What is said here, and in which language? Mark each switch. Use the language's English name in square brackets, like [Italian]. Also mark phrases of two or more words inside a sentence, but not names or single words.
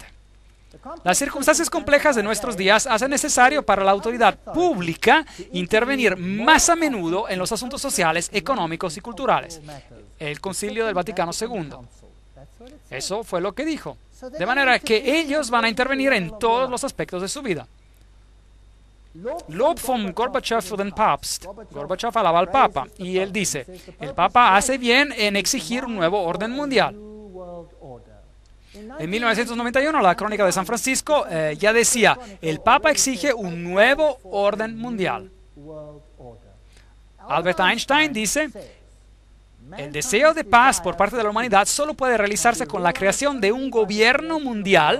[Spanish] Las circunstancias complejas de nuestros días hacen necesario para la autoridad pública intervenir más a menudo en los asuntos sociales, económicos y culturales. El Concilio del Vaticano II. Eso fue lo que dijo. De manera que ellos van a intervenir en todos los aspectos de su vida. [German] Lob von Gorbachev für den Papst. [Spanish] Gorbachev alaba al Papa y él dice: el Papa hace bien en exigir un nuevo orden mundial. En 1991, la Crónica de San Francisco ya decía: el Papa exige un nuevo orden mundial. Albert Einstein dice: el deseo de paz por parte de la humanidad solo puede realizarse con la creación de un gobierno mundial.